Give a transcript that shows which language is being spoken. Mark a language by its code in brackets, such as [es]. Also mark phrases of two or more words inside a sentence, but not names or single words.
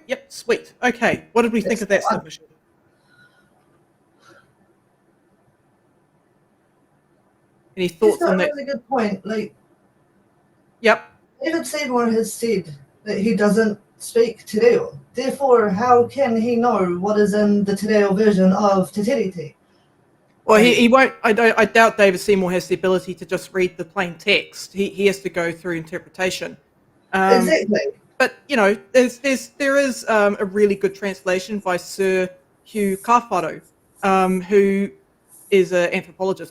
[en] Yep, sweet. Okay, what did we think of that submission? Any thoughts on that? That's a really good point. Like, Yep. David Seymour has said that he doesn't speak [mi] te reo. [en] Therefore, how can he know what is in the [mi] te reo [en] version of Te Tiriti? Well, he won't. I doubt David Seymour has the ability to just read the plain text. He has to go through interpretation. Exactly. But you know, there is a really good translation by Sir Hugh Kawharo, who is an anthropologist.